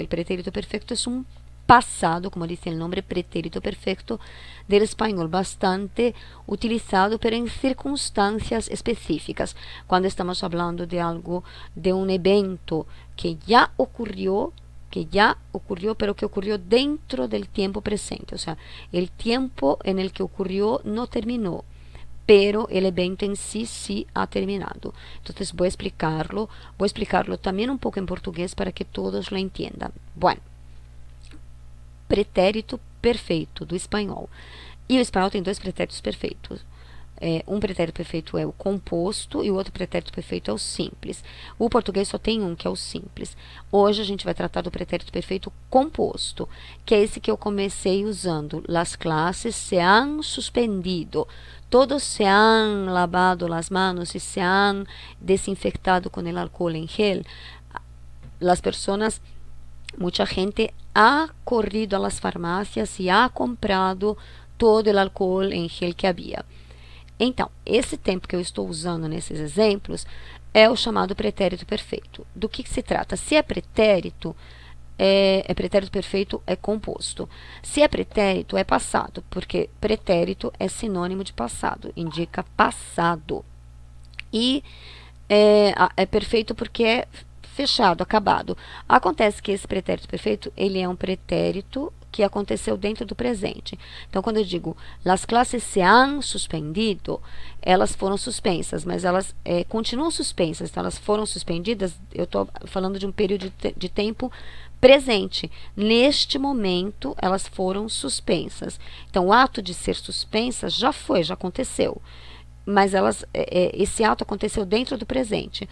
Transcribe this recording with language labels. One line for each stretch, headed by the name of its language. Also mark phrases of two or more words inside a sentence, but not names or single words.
Spanish: El pretérito perfecto es un pasado, como dice el nombre, pretérito perfecto, del español bastante utilizado, pero en circunstancias específicas, cuando estamos hablando de algo, de un evento que ya ocurrió, pero que ocurrió dentro del tiempo presente, o sea, el tiempo en el que ocurrió no terminó, pero el evento en sí sí ha terminado. Entonces voy a explicarlo también un poco en portugués para que todos lo entiendan. Bueno,
Portuguese: pretérito perfeito do espanhol. E o espanhol tem dois pretéritos perfeitos. Um pretérito perfeito é o composto e o outro pretérito perfeito é o simples. O português só tem um, que é o simples. Hoje a gente vai tratar do pretérito perfeito composto, que é esse que eu comecei usando.
Spanish: Las clases se han suspendido. Todos se han lavado las manos y se han desinfectado con el alcohol en gel. Las personas, mucha gente ha corrido a las farmácias
Portuguese: e ha comprado todo o alcohol em gel que havia. Então, esse tempo que eu estou usando nesses exemplos é o chamado pretérito perfeito. Do que se trata? Se é pretérito, pretérito perfeito é composto. Se é pretérito, é passado, porque pretérito é sinônimo de passado, indica passado. E é perfeito porque é fechado, acabado. Acontece que esse pretérito perfeito, ele é um pretérito que aconteceu dentro do presente. Então, quando eu digo
Spanish: las clases se han suspendido,
Portuguese: elas foram suspensas, mas elas continuam suspensas. Então, elas foram suspendidas, eu estou falando de um período de tempo presente. Neste momento, elas foram suspensas. Então, o ato de ser suspensa já foi, já aconteceu. Mas esse ato aconteceu dentro do presente.